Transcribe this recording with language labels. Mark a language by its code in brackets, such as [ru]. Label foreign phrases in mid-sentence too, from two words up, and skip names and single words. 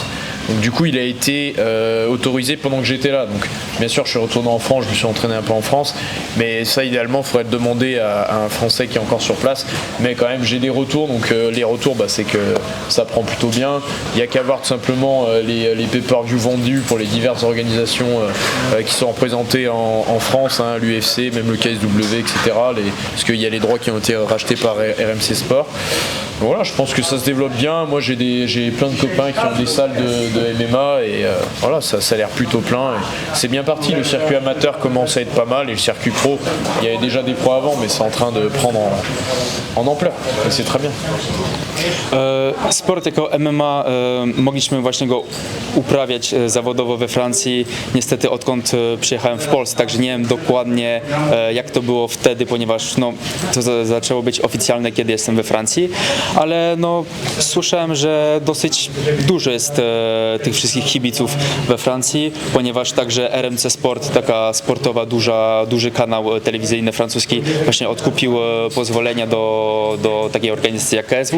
[fr] Donc du coup il a été autorisé pendant que j'étais là. Donc bien sûr je suis retourné en France, je me suis entraîné un peu en France, mais ça idéalement il faudrait le demander à un Français qui est encore sur place. Mais quand même j'ai des retours, donc les retours c'est que ça prend plutôt bien. Il n'y a qu'à voir tout simplement les pay-per-view vendus pour les diverses organisations qui sont représentées en France, hein, l'UFC, même le KSW, etc. Parce qu'il y a les droits qui ont été rachetés par RMC Sport. Voilà, je pense que ça se développe bien. Moi j'ai plein de copains qui ont des salles de MMA et voilà, ça a l'air plutôt plein. C'est bien parti, le circuit amateur commence à être pas mal et le circuit pro, il y avait déjà des pros avant, mais c'est en train de prendre en ampleur. Et c'est très bien. [pl] Sport jako MMA mogliśmy właśnie go uprawiać zawodowo we Francji. Niestety odkąd przyjechałem w Polsce, także nie wiem dokładnie jak to było wtedy, ponieważ no, to zaczęło być oficjalne, kiedy jestem we Francji, ale no, słyszałem, że dosyć dużo jest tych wszystkich kibiców we Francji, ponieważ także RMC Sport, taka sportowa, duży kanał telewizyjny francuski właśnie odkupił pozwolenia do takiej organizacji jak KSW.